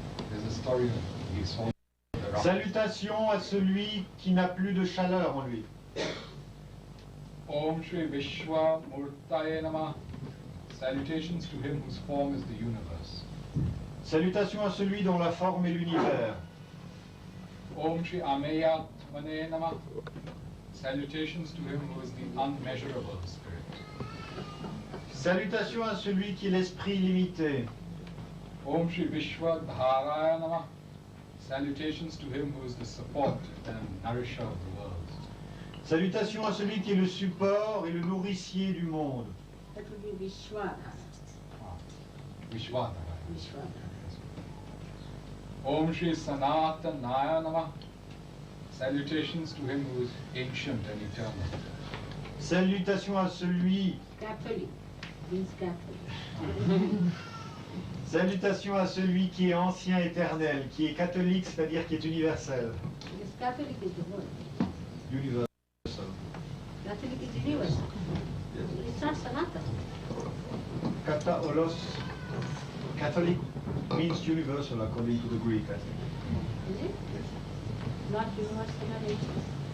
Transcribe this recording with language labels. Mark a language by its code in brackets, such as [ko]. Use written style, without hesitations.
[en] There's a story that he saw. [fr] Salutations à celui qui n'a plus de chaleur en lui. [sa] Om Shri Vishwa Murtaye Namah. [en] Salutations to him whose form is the universe. [fr] Salutations à celui dont la forme est l'univers. [sa] Om Shri Ameyat Mane Namah. [en] Salutations to him who is the unmeasurable spirit. [fr] Salutations à celui qui est l'esprit limité. [sa] Om Shri Vishwa Dharaya Namah. [en] Salutations to him who is the support and nourisher of the world. [fr] Salutations à celui qui est le support et le nourricier du monde. [en] That would be Vishwadhara. [sa] Vishwadharaya. Vishwadhara. Om Shri Sanatanaya Namah. [en] Salutations to him who is ancient and eternal. [fr] Salutations à celui. [en] Catholic. Means Catholic. [fr] Salutations à celui qui est ancien éternel, qui est catholique, c'est-à-dire qui est universel. [en] Because Catholic is the word. Universal. Catholic is universal. It's not Sanatana. [el] Kata olos. [en] Catholic means universal according to the Greek, I think. Is it? Not universal and ancient.